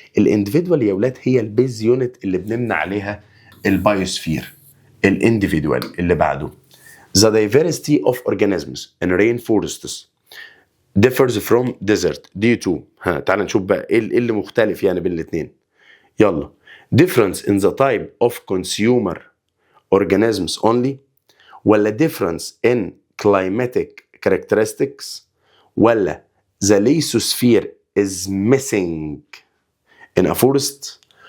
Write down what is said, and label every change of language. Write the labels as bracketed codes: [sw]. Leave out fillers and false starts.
[ar] الانديفيدوال يا اولاد هي البيز يونت اللي بنبني عليها البايوسفير. [en] الانديفيدوال اللي بعده the diversity of organisms in rainforests differs from desert due to. [ar] تعال نشوف بقى ايه اللي مختلف يعني بين الاثنين. يلا. [en] difference in the type of consumer organisms only ولا difference in climatic characteristics ولا the lithosphere is missing in a forest.